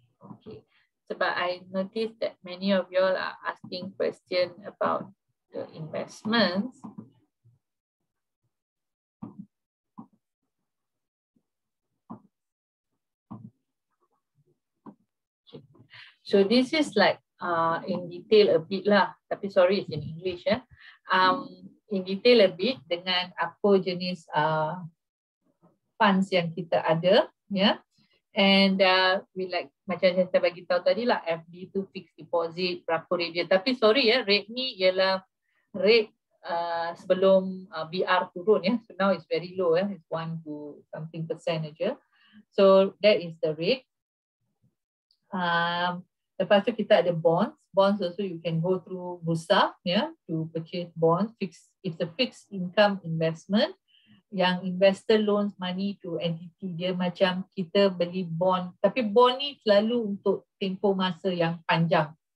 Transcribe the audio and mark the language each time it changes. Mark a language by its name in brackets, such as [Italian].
[English] Okay, [Malay] sebab [English] I noticed that many of you all are asking question about the investments. Okay. So this is like in detail a bit lah, [Malay] tapi [English] sorry it's in English ya. In detail a bit [Malay] dengan apa jenis funds yang kita ada, ya. [English] And we like [Malay] macam yang saya bagi tahu tadi lah, FD tu fixed deposit berapa rate dia. Tapi sorry ya, rate ni ialah rate sebelum BR turun ya. [English] So now it's very low ya, it's 1 to something percent aja. So that is the rate. [Malay] Lepas tu kita ada bonds. [English] Bonds also you can go through bursa ya to purchase bonds. It's a fixed income investment. [Malay] Yang [English] investor loans money to entity, [Malay] dia macam kita beli bond, tapi bond ni selalu untuk tempoh masa yang panjang.